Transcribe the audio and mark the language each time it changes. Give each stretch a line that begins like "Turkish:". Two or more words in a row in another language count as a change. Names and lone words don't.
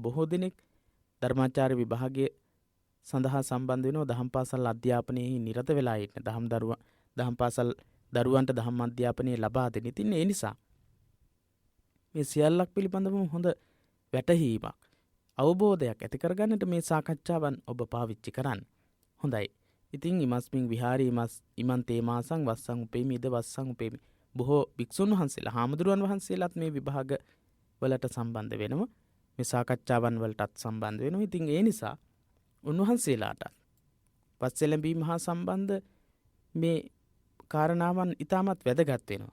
Sinhala: බොහෝ දෙනෙක් ධර්මාචාර්ය විභාගය සඳහා සම්බන්ධ වෙනවා දහම් පාසල් අධ්‍යාපනයේ නිරත වෙලා ඉන්න. දහම් පාසල් දරුවන්ට දහම් අධ්‍යාපනය ලබා දෙන්න. ඉතින් ඒ නිසා මේ සියල්ලක් පිළිබඳව හොඳ වැටහීමක් අවබෝධයක් ඇති කරගන්නට මේ සාකච්ඡාවන් ඔබ පාවිච්චි කරන්න. හොඳයි.
Pali: ඉතින් ඉමස්මින් විහාරී ඉමන් තේමාසං වස්සං උපේමි ඉද වස්සං උපේමි.
Sinhala: බොහෝ භික්ෂුන් වහන්සේලා හාමුදුරුවන් වහන්සේලාත් මේ විභාග වලට සම්බන්ධ වෙනවා. මේ සාකච්ඡාවන් වලටත් සම්බන්ධ වෙනවා. ඉතින් ඒ නිසා උන්වහන්සේලාට වස් එළඹීම හා සම්බන්ධ මේ කාරණාවන් ඉතාමත් වැදගත් වෙනවා.